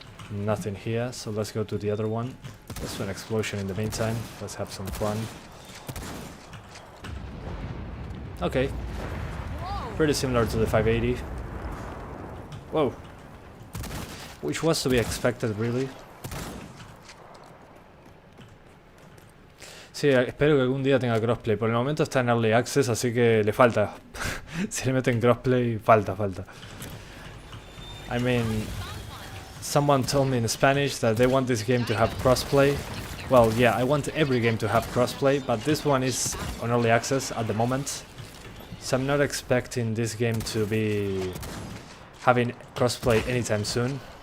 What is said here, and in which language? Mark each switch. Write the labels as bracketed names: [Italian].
[English] Nothing here, so let's go to the other one. Let's do an explosion in the meantime. Let's have some fun. Okay, Whoa. pretty similar to the 580. Whoa. Which was to be expected, really. [Spanish] Sí, espero que algún día tenga crossplay. Por el momento está en Early Access, así que le falta. Si le meten crossplay, falta. [English] I mean, someone told me in Spanish that they want this game to have crossplay. Well, yeah, I want every game to have crossplay, but this one is on Early Access at the moment. So I'm not expecting this game to be having crossplay anytime soon.